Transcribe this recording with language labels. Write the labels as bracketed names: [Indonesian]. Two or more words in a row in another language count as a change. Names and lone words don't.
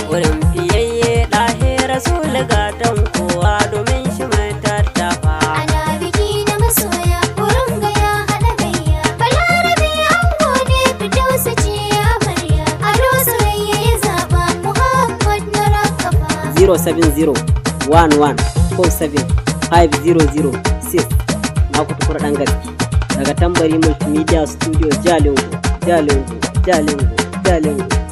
[Hausa] Wurin fiyayye ɗahe Rasul gatan kowa domin shi mai tattafa. Ana biki na masoya, wurin ga ya haɗa gayya. Balarabe ango ne, Firdausi ce amarya. Ado Surayya ya zaɓa, Muhammad na Rakafa. [English] Zero seven zero one one four seven five zero zero six. [Hausa] Na ku tukur ɗan gaske. Daga Tambari Multimedia Studio, Jalingo, Jalingo, Jalingo, Jalingo.